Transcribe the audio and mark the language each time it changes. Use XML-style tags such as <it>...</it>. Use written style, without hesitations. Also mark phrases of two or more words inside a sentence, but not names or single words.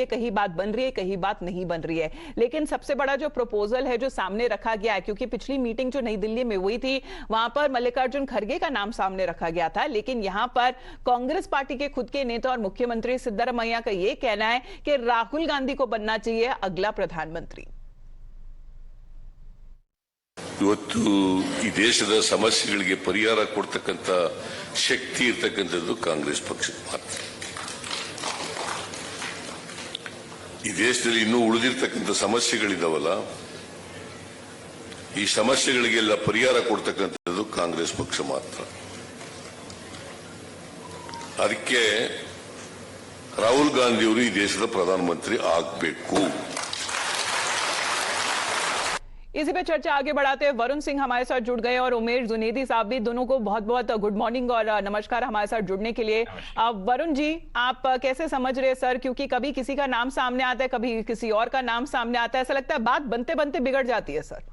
<hi>कहीं बात बन रही है, कहीं बात नहीं बन रही है। लेकिन सबसे बड़ा जो प्रपोजल है जो सामने रखा गया है, क्योंकि पिछली मीटिंग जो नई दिल्ली में हुई थी वहां पर मल्लिकार्जुन खड़गे का नाम सामने रखा गया था, लेकिन यहां पर कांग्रेस पार्टी के खुद के नेता और मुख्यमंत्री सिद्धरामैया का यह कहना है कि राहुल गांधी को बनना चाहिए अगला प्रधानमंत्री।</hi> <kn>ಇವತ್ತು ಈ ದೇಶದ ಸಮಸ್ಯೆಗಳಿಗೆ ಪರಿಹಾರ ಕೊಡ್ತಕ್ಕಂತ ಶಕ್ತಿ ಇರತಕ್ಕಂತದ್ದು ಕಾಂಗ್ರೆಸ್ ಪಕ್ಷಕ್ಕೆ ಮಾತ್ರ. ಈ ದೇಶದಲ್ಲಿ ಇನ್ನೂ ಉಳಿದಿರತಕ್ಕಂತ ಸಮಸ್ಯೆಗಳಿದಾವಲ್ಲ, ಈ ಸಮಸ್ಯೆಗಳಿಗೆಲ್ಲ ಪರಿಹಾರ ಕೊಡ್ತಕ್ಕಂಥದ್ದು ಕಾಂಗ್ರೆಸ್ ಪಕ್ಷ ಮಾತ್ರ. ಅದಕ್ಕೆ ರಾಹುಲ್ ಗಾಂಧಿ ಅವರು ಈ ದೇಶದ ಪ್ರಧಾನಮಂತ್ರಿ ಆಗಬೇಕು.</kn> <hi>इसी पे चर्चा आगे बढ़ाते हुए वरुण सिंह हमारे साथ जुड़ गए और उमेश जुनेदी साहब भी, दोनों को बहुत बहुत</hi> <en>good morning</en> <hi>और नमस्कार हमारे साथ जुड़ने के लिए। वरुण जी, आप कैसे समझ रहे हैं सर, क्योंकि कभी किसी का नाम सामने आता है, कभी किसी और का नाम सामने आता है, ऐसा लगता है बात बनते बनते बिगड़ जाती है सर।</hi>